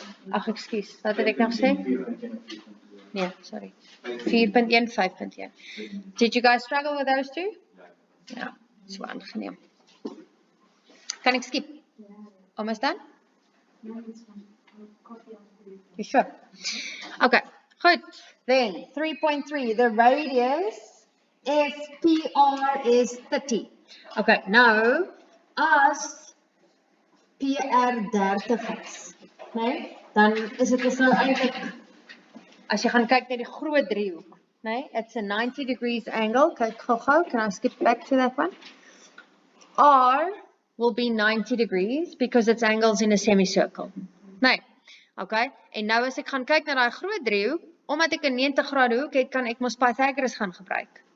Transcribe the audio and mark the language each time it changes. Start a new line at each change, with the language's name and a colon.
Afrikaans: Ag, ekskuus, wat het ek nou gesê? Nee, sorry. 4.1, 5.1.
English: Did you guys struggle with those two?
Afrikaans: Ja, so aangeneem. Kan ek skip?
English: Almost done? You sure? Okay. Good. Then 3.3, the radius PR is 30.
Afrikaans: Okay, now as PR 30 is, nee, dan is dit so eintlik as jy gaan kyk na die groot driehoek, nee,
English: it's a 90 degrees angle.
Afrikaans: Kyk gou-gou,
English: can I skip back to that one? R will be 90 degrees because it's angles in a semicircle.
Afrikaans: Nee. Okay, en nou as ek gaan kyk na daai groot driehoek, omdat ek 'n 90 grade hoek het, kan ek mos Pythagoras gaan gebruik.